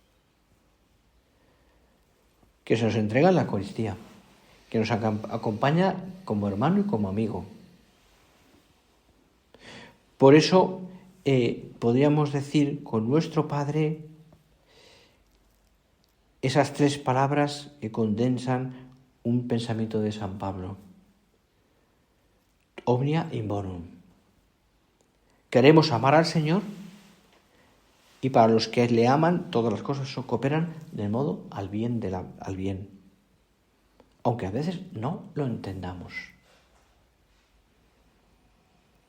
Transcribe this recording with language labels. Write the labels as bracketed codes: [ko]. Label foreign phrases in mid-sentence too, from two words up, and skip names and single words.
[es] Que se nos entrega en la Eucaristía, que nos acompaña como hermano y como amigo. Por eso podríamos decir con nuestro Padre esas tres palabras que condensan un pensamiento de San Pablo. [la] Omnia in bonum. [es] Queremos amar al Señor y para los que le aman todas las cosas cooperan de modo al bien, al bien. Aunque a veces no lo entendamos.